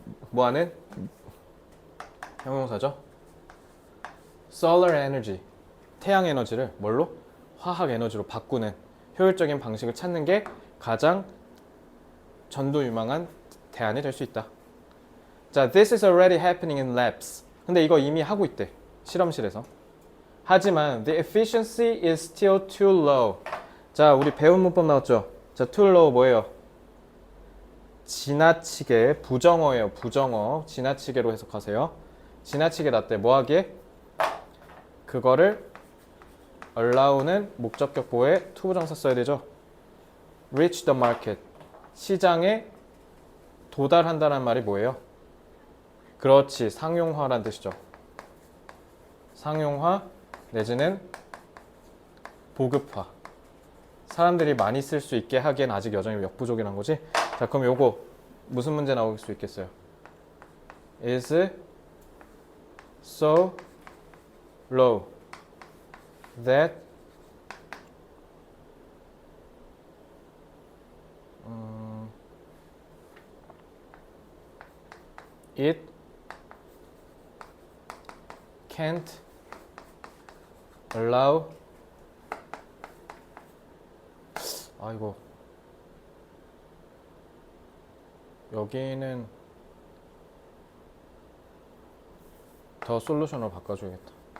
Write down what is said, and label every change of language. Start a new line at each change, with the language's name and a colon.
Korean: 뭐하는? 형용사죠.
English: Solar energy.
Korean: 태양 에너지를 뭘로? 화학 에너지로 바꾸는 효율적인 방식을 찾는 게 가장 전도 유망한 대안이 될 수 있다.
English: 자, this is already happening in labs.
Korean: 근데 이거 이미 하고 있대. 실험실에서. 하지만
English: the efficiency is still too low.
Korean: 자, 우리 배운 문법 나왔죠? 자, too low 뭐예요? 지나치게, 부정어예요. 부정어. 지나치게로 해석하세요. 지나치게 낮대. 뭐 하기에? 그거를 allow는 목적격 보호에 투부정사 써야 되죠.
English: reach the market.
Korean: 시장에 도달한다는 말이 뭐예요? 그렇지. 상용화란 뜻이죠. 상용화 내지는 보급화. 사람들이 많이 쓸 수 있게 하기엔 아직 여전히 역부족이란 거지. 자, 그럼 요거 무슨 문제 나올 수 있겠어요?
English: is so low that it can't allow.
Korean: 이거 여기는 더 솔루션으로 바꿔줘야겠다.